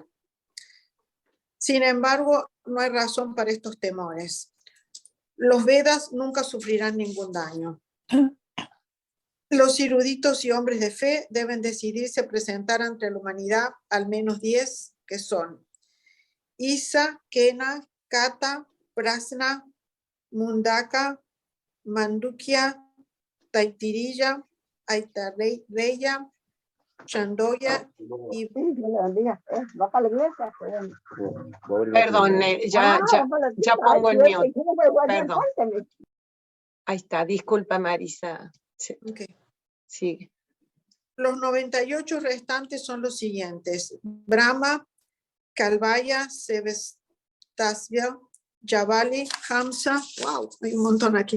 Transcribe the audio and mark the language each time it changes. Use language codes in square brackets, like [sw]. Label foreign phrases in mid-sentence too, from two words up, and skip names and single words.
[es] Sin embargo, no hay razón para estos temores. Los Vedas nunca sufrirán ningún daño. Los eruditos y hombres de fe deben decidirse a presentar ante la humanidad al menos 10, que son Isa, Kena, Kata, Prasna, Mundaka, Mandukya, Taittiriya, Aitareya, Chandoya y... Va para la iglesia. Perdón, ya pongo el mute. Perdón. Ahí está, disculpa Marisa. Sí. Okay. Sigue. Los 98 restantes son los siguientes: Brahma, Kalvaya, Sevestasya, Jabali, Hamza, wow, hay un montón aquí.